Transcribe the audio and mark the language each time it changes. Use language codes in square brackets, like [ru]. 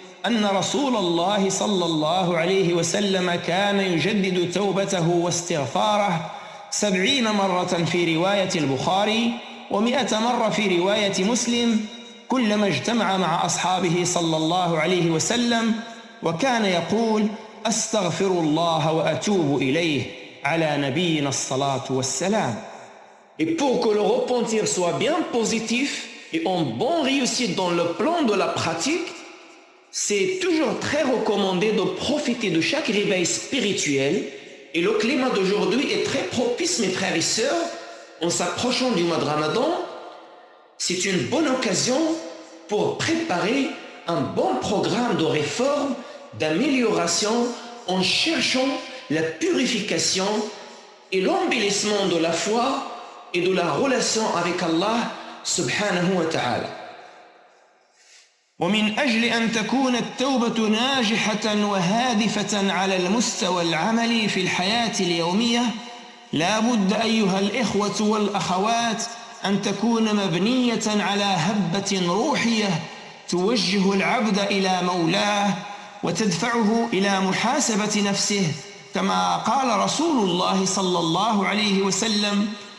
[ar] أن رسول الله صلى الله عليه وسلم كان يجدد توبته واستغفاره 70 مرة في رواية البخاري و100 مرة في رواية مسلم كلما اجتمع مع أصحابه صلى الله عليه وسلم، وكان يقول أستغفر الله وأتوب إليه على نبينا الصلاة والسلام. [fr] Et pour que le repentir soit bien positif et en bonne réussite dans le plan de la pratique, c'est toujours très recommandé de profiter de chaque réveil spirituel. Et le climat d'aujourd'hui est très propice, mes frères et sœurs, en s'approchant du mois de Ramadan. C'est une bonne occasion pour préparer un bon programme de réforme, d'amélioration, en cherchant la purification et l'embellissement de la foi et de la relation avec Allah [ar] subhanahu wa ta'ala. ومن أجل أن تكون التوبة ناجحة وهادفة على المستوى العملي في الحياة اليومية، لا بد أيها الإخوة والأخوات أن تكون مبنية على هبة روحية توجه العبد إلى مولاه وتدفعه إلى محاسبة نفسه، كما قال رسول الله صلى الله عليه وسلم: